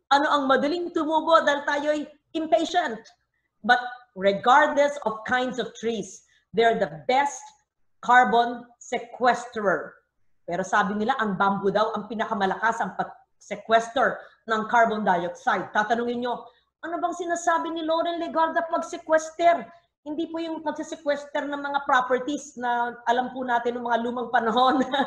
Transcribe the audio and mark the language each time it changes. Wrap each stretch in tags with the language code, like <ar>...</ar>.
<tl>Ano ang madaling tumubo dahil tayo'y impatient?</tl> <en>But regardless of kinds of trees, they're the best carbon sequesterer.</en> <tl>Pero sabi nila, ang bamboo daw ang pinakamalakas ang sequester ng carbon dioxide. Tatanungin nyo, ano bang sinasabi ni Loren Legarda pag-sequester? Hindi po yung pag-sequester ng mga properties na alam po natin ng mga lumang panahon.</tl>